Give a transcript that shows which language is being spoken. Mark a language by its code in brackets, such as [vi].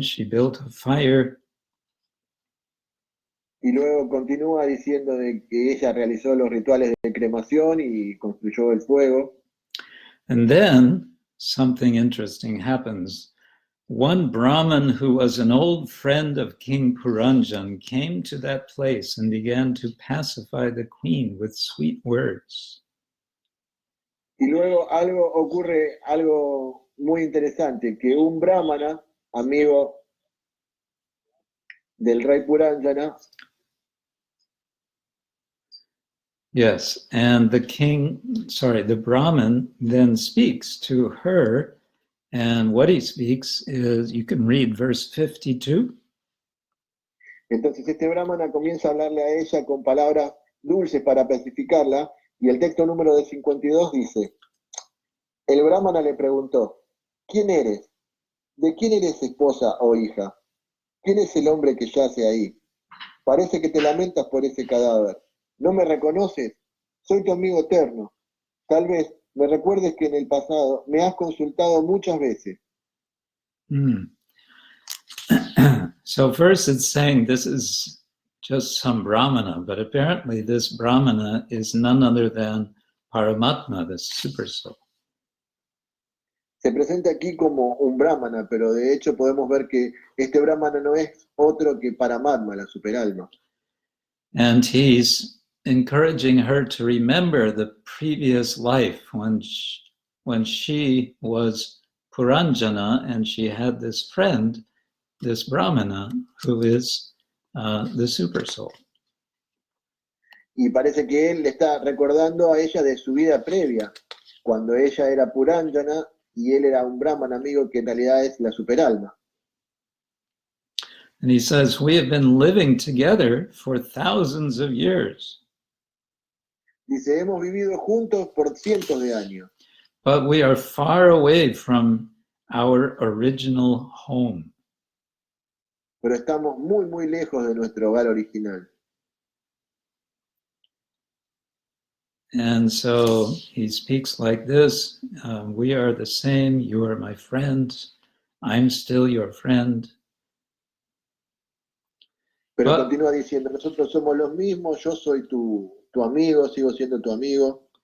[en] She built a fire. [es] Y luego continúa diciendo de que ella realizó los rituales de cremación y construyó el fuego. [en] And then something interesting happens. One Brahmin who was an old friend of King Puranjan came to that place and began to pacify the queen with sweet words. [es] Y luego ocurre algo muy interesante, que un brahmana, amigo del rey Puranjana, [en] Yes, and the Brahmin then speaks to her, and what he speaks is, you can read verse 52. [es] entonces este brahmana comienza a hablarle a ella con palabras dulces para pacificarla, y el texto número de 52 dice, el brahmana le preguntó, ¿quién eres? ¿De quién eres esposa o hija? ¿Quién es el hombre que yace ahí? Parece que te lamentas por ese cadáver. ¿No me reconoces? Soy tu amigo eterno. Tal vez me recuerdes que en el pasado me has consultado muchas veces. [en] So first it's saying this is just some Brahmana, but apparently this Brahmana is none other than Paramatma, the super soul. [es] Se presenta aquí como un brahmana, pero de hecho podemos ver que este brahmana no es otro que Paramatma, la superalma. [en] And he's encouraging her to remember the previous life when she was Puranjana and she had this friend, this Brahmana, who is the super soul. [es] Y parece que él le está recordando a ella de su vida previa, cuando ella era Puranjana y él era un brahman amigo que en realidad es la superalma. [en] And he says, we have been living together for thousands of years. [es] Dice, hemos vivido juntos por cientos de años, [en] but we are far away from our original home. [es] pero estamos muy, muy lejos de nuestro hogar original. [en] And so he speaks like this, we are the same, you are my friend, I'm still your friend. [es] Pero continúa diciendo, nosotros somos los mismos, yo soy tu amigo, sigo siendo tu amigo.